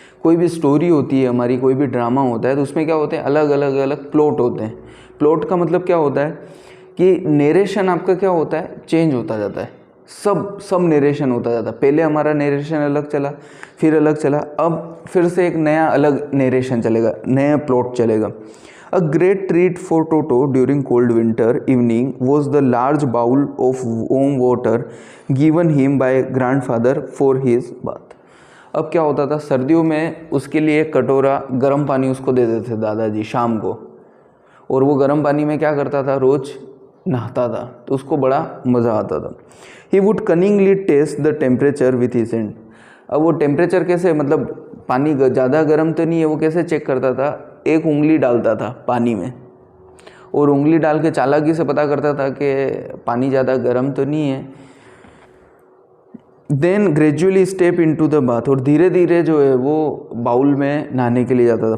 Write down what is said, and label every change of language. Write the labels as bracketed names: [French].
[Hindi] कोई भी स्टोरी होती है हमारी, कोई भी ड्रामा होता है, तो उसमें क्या होते हैं, अलग अलग अलग प्लॉट होते हैं। प्लॉट का मतलब क्या होता है कि नरेशन आपका क्या होता है, चेंज होता जाता है, सब नरेशन होता जाता है। पहले हमारा नरेशन अलग चला, फिर अलग चला, अब फिर से एक नया अलग नरेशन चलेगा, नया प्लॉट चलेगा। [English] A great treat for Toto during cold winter evening was the large bowl of warm water given him by grandfather for his bath. [Hindi] अब क्या होता था, सर्दियों में उसके लिए एक कटोरा गर्म पानी उसको दे देते थे दादाजी शाम को, और वो गर्म पानी में क्या करता था, रोज़ नहाता था, तो उसको बड़ा मज़ा आता था। [English] He would cunningly test the temperature with his hand. [Hindi] अब वो टेम्परेचर कैसे, मतलब पानी ज़्यादा गर्म तो नहीं है, वो कैसे चेक करता था, एक उंगली डालता था पानी में, और उंगली डाल के चालाकी से पता करता था कि पानी ज़्यादा गर्म तो नहीं है। [English] then gradually step into the bath, [Hindi] और धीरे धीरे जो है वो बाउल में नहाने के लिए जाता था।